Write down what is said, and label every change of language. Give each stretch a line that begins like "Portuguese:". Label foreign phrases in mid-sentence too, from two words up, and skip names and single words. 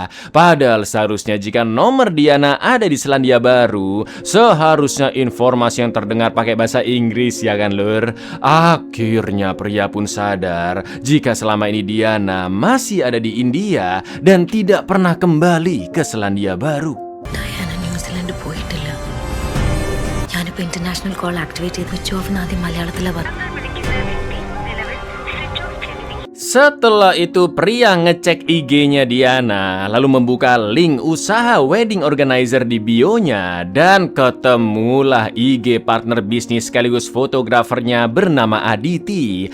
Indonesian: Padahal seharusnya jika nomor Diana ada di Selandia Baru, seharusnya informasi yang terdengar pakai bahasa Inggris, ya kan lur? Akhirnya pria pun sadar jika selama ini Diana masih ada di India dan tidak pernah kembali ke Selandia Baru.
Malayalam: ഡയാന ന്യൂസിലൻഡ് പോയിട്ടില്ല. ഞാനിപ്പോ
English: international call
Malayalam: ആക്ടിവേറ്റ് ചെയ്ത്
English: switch off
Malayalam: ആദ്യം മലയാളത്തിലെ
Indonesian: Setelah itu pria ngecek IG-nya Diana, lalu membuka link usaha
English: wedding organizer
Indonesian: di bio-nya, dan ketemulah IG partner bisnis sekaligus fotografernya bernama Aditi.